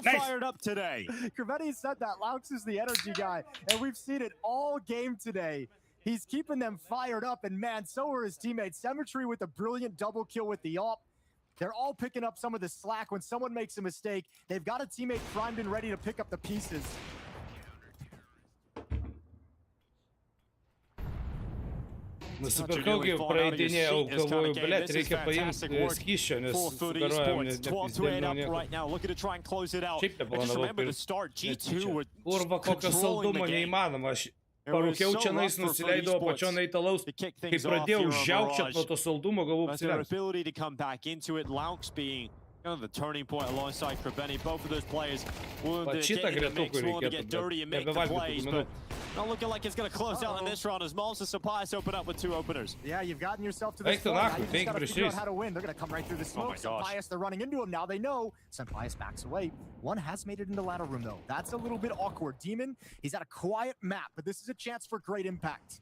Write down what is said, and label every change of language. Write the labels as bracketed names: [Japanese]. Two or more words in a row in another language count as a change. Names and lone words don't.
[English] Nice. fired up today. Kravetti said that Laux is the energy guy, and we've seen it all game today. He's keeping them fired up, and man, so are his teammates. Symmetry with a brilliant double kill with the AWP. They're all picking up some of the slack when someone makes a mistake. They've got a teammate primed and ready to pick up the pieces. [Lithuanian] Nusipirkau, kai praeidinėjau, galvoju, blet, reikia paimti skysčio, nes sugarojam [English] up [Lithuanian] nieko. [English] right now, looking to try and close it out. [Lithuanian] Šiaip [English] And just [Lithuanian] neplanavau [English] remember to [Lithuanian] pirkt. [English] start G2 were [Lithuanian] Kurva, kokio [English] controlling the [Lithuanian] saldumo [English] game. [Lithuanian] neįmanoma. Aš [English] It was [Lithuanian] parūkiau [English] so [Lithuanian] čia nais, [English] rough for [Lithuanian] nusileidau [English] esports [Lithuanian] apačion eitalaus. [English] to kick [Lithuanian] Kai [English] things off [Lithuanian] pradėjau [English] here on [Lithuanian] žiaukčiat [English] Mirage. [Lithuanian] nuo to saldumo, galvoju, [English] But their [Lithuanian] apsirengs. [English] ability to come back into it, Laux being kind of the turning point alongside Krabeni. Both of those players willing [Lithuanian] Vat [English] to [Lithuanian] šitą [English] get in the mix, [Lithuanian] gretukų [English] willing to [Lithuanian] reikėtų, [English] get dirty and [Lithuanian] bet [English] make the [Lithuanian] nebevalgytų [English] plays, [Lithuanian] tų [English] but [Lithuanian] minutų. [English] not looking like it's going to close out in this round as Malls and Supplies open up with 2 openers. Yeah, you've gotten yourself to this [Lithuanian] Eik tu [English] point. Now [Lithuanian] nahu, [English] you just [Lithuanian] eik [English] gotta [Lithuanian] prieš [English] figure out [Lithuanian] jais. [English] how to win. They're going to come right through the Oh my smoke. gosh. Senpaias, they're running into him. Now they know. Senpaias backs away. One has made it in the ladder room, though. That's a little bit awkward. Demon, he's at a quiet map, but this is a chance for great impact.